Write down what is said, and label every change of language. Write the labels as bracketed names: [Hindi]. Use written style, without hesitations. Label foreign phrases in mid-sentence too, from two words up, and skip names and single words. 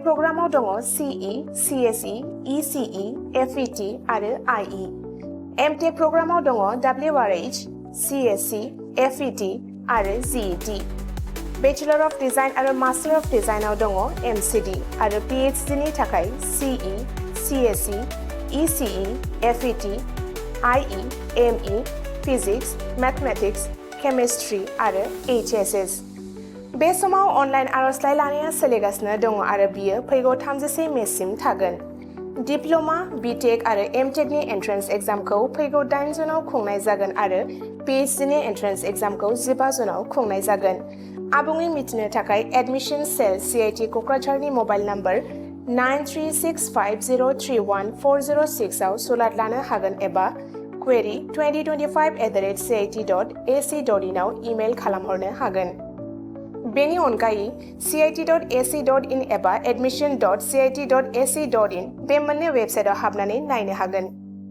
[Bodo] प्रग्रामाव दङ CE CSE ECE FET आरो IE MTech प्रग्रामाव दङ WRH CSE FET आरो GET [English] Bachelor of Design [Bodo] आरो [English] Master of Design [Bodo] दङ MCD आरो PhD नि थाखाय CE CSE ECE FET IE ME [English] Physics Mathematics Chemistry [Bodo] आरो HSS बे समाव अनलाइन आर'जलाइ लानाया सोलिगासिनो दङ आरो बियो फैगौ 31 मेसिम थागोन डिप्ल'मा, बिटेक आरो एमटेकनि [English] entrance exam [Bodo] फैगौ 8 जुनाव खुंनाय जागोन आरो पिएइचडिनि [English] entrance exam [Bodo] 15 जुनाव खुंनाय जागोन। आबुङै मिथिनो थाखाय एडमिशन सेल CIT क'क्राझारनि [English] mobile number [Bodo] 9365031406 आव सुलाद लानो हागोन एबा query2025@cit.ac.in आव इमेल खालामहरनो हागोन। बेनि अनगायै cit.ac.in एबा admission.cit.ac.in बे मोननै वेबसाइटआव हाबनानै नायनो हागोन।